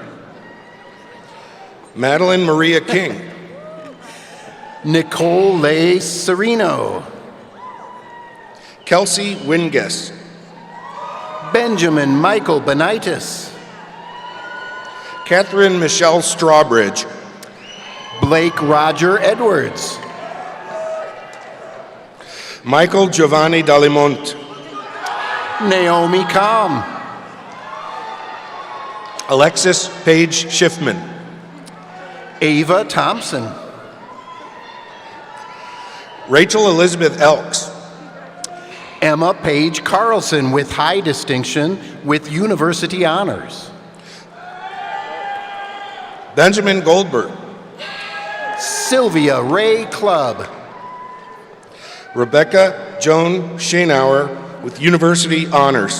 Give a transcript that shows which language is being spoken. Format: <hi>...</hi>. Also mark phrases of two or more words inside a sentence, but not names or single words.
<en>Madeline Maria King. Nicole Leigh Sereno. Kelsey Winges. Benjamin Michael Benitis. Catherine Michelle Strawbridge. Blake Roger Edwards. Michael Giovanni Dalimont. Naomi Kalm. Alexis Paige Schiffman. Ava Thompson. Rachel Elizabeth Elks. Emma Page Carlson, with high distinction, with university honors. Benjamin Goldberg. Sylvia Ray Clubb. Rebecca Joan Schoenauer, with university honors.</en>